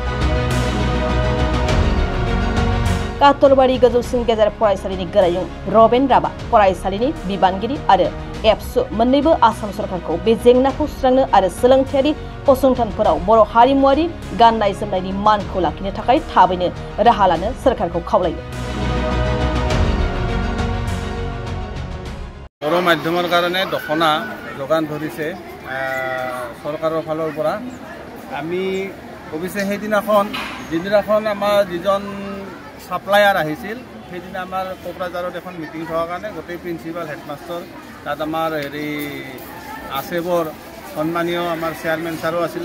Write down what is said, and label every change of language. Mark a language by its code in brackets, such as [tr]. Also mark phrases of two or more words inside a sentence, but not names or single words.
[brx] कात्तरबारि गोजौसिन गेजेर फरायसालिनि गोरायुं रबेन राभा, फरायसालिनि बिबानगिरि आरो एबसु मोन्नैबो आसाम सरकारखौ बे जेंनाखौ सुस्रांनो आरो सोलोंथायारि फसंथानफोराव बर' हारिमुवारि गाननाय जोमनायनि मानखौ लाखिनो थाखाय थाबैनो राहा लानो सरकारखौ खावलायो। [as] बर' माध्यমৰ কাৰণে দখনা যোগান ধৰিছে চৰকাৰৰ ফালৰ পৰা। আমি অৱশ্যে সেইদিনাখন যিদিনাখন আমাৰ যিজন সাপ্লায়াৰ আহিছিল সেইদিনা আমাৰ কোকৰাঝাৰত এখন মিটিং থকাৰ কাৰণে গোটেই [en] principal headmaster [as] তাত আমাৰ আছেবৰ সন্মানীয় আমাৰ চেয়াৰমেন ছাৰো আছিলে।